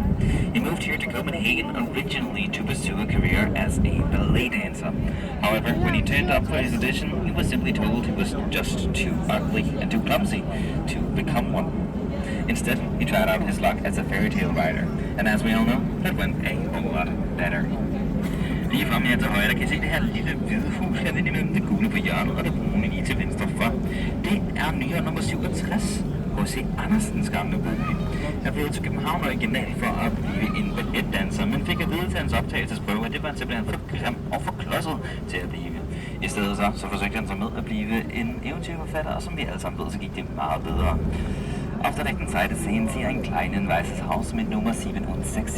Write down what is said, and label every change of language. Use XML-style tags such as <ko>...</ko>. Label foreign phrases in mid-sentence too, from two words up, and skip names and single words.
<en>He moved here to Copenhagen originally to pursue a career as a ballet dancer. However, when he turned up for his audition, he was simply told he was just too ugly and too clumsy to become one. Instead, he tried out his luck as a fairy tale writer, and as we all know, that went a whole lot better.</en> <da>Lige frem her til højre, der kan I se det her lille hvide hus her inde imellem det gule på hjørnet og det brune lige til venstre for. Det er Nyhavn nummer 67. H.C. Andersens gamle bolig. Jeg flyttede til København originalt for at blive en balletdanser, men fik at vide til hans optagelsesprøve, at det var simpelthen for grim og for klodset til at blive. I stedet så forsøgte han sig med at blive en eventyrforfatter, og som vi alle sammen ved, så gik det meget bedre.</da> <de>Auf der rechten Seite sehen Sie ein kleines weißes Haus mit Nummer 67.</de>